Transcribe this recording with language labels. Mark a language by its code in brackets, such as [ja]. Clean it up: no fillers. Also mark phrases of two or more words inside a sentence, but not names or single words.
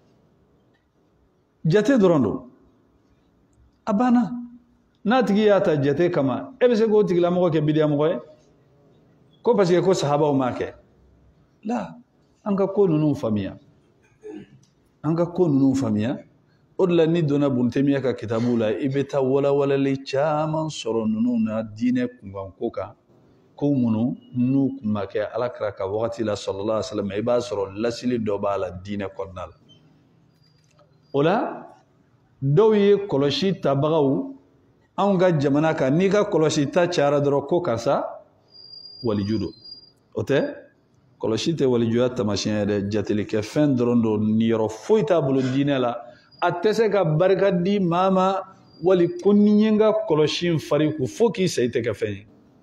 [bm] jate dɔrɔn don a banna n'a tigi y'a ta jate kama e bɛ se k'o tigilamɔgɔ kɛ bidiya mɔgɔ ye ko [fr] parce que [bm] ko sahabaw m'a kɛ la an ka ko ninnu faamuya an ka ko ninnu faamuya o de la ni donna Ibn Taymiya ka kitabu la i bɛ taa walawalali caman sɔrɔ ninnu na diinɛ kunkanko kan ko minnu n'u kun ma kɛ alakira ka wagati la sallallahu [ar] عليه وسلم [bm] i b'a sɔrɔ lasili dɔ b'a la diinɛ kɔnɔna la o la dɔw ye kɔlɔsi tabagaw anw ka jamana kan n'i ka kɔlɔsi ta cayara dɔrɔn ko karisa waliju don o tɛ kɔlɔsi tɛ walijuya taamasiyɛn ye dɛ jatelikɛ fɛn dɔrɔn don niyɔrɔ foyi t'a bolo diinɛ la a tɛ se ka barika di maa ma wali ko ni n ye n ka kɔlɔsi in fari kun fo k'i sa i tɛ kɛ fɛn ye